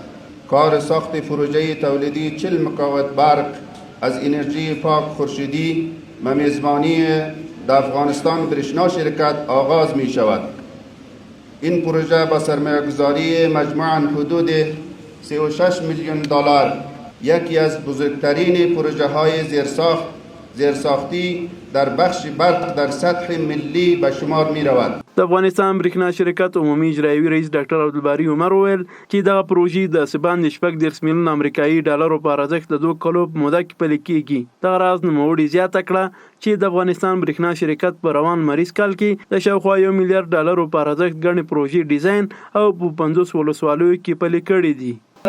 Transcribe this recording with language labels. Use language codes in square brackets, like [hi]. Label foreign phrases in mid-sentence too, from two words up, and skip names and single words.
[fa] کار ساخت پروژه تولیدی 40 مگاوات برق از انرژی پاک خورشیدی و میزبانی در افغانستان برشنا شرکت آغاز می شود. این پروژه با سرمایه‌گذاری مجموعاً حدود 36 میلیون دلار یکی از بزرگترین پروژه های زیرساختی در بخش برق در سطح ملی به شمار می رود. [ps] د افغانستان برېښنا شرکت عمومي اجرایوي رئیس ډاکټر عبدالباري عمر وویل چې دغه پروژې د سباند 30 میلیون امریکایي ډالرو په ارزښت د 2 کلو په موده کې پلي کېږي. دغه راز نوموړي زیاته کړه چې د افغانستان برېښنا شرکت په روان مریض کال کې د شاوخوا 1 میلیارډ ډالرو په ارزښت ګڼې پروژې ډیزاین او په 50 ولسوالیو کې پلي کړي دي.